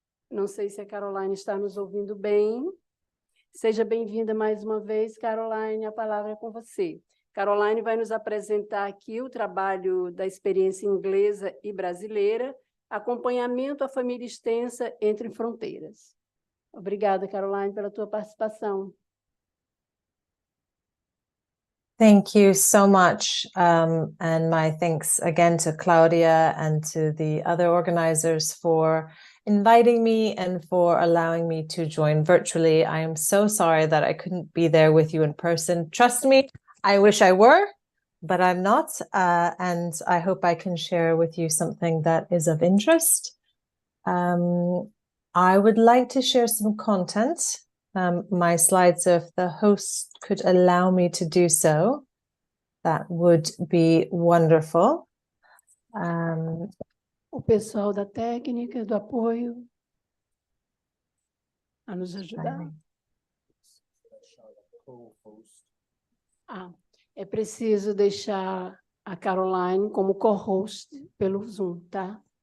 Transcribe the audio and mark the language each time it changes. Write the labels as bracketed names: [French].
[Portuguese] Não sei se a Caroline está nos ouvindo bem. Seja bem-vinda mais uma vez, Caroline, a palavra é com você. Caroline vai nos apresentar aqui o trabalho da experiência inglesa e brasileira, acompanhamento à família extensa entre fronteiras. Obrigada, Caroline, pela tua participação. [English] Thank you so much, and my thanks again to Claudia and to the other organizers for inviting me and for allowing me to join virtually. I am so sorry that I couldn't be there with you in person. Trust me, I wish I were, but I'm not, and I hope I can share with you something that is of interest. I would like to share some content. My slides, if the host could allow me to do so, that would be wonderful. [Portuguese] O pessoal da técnica, do apoio, a nos ajudar. É preciso deixar a Caroline como co-host pelo Zoom, tá?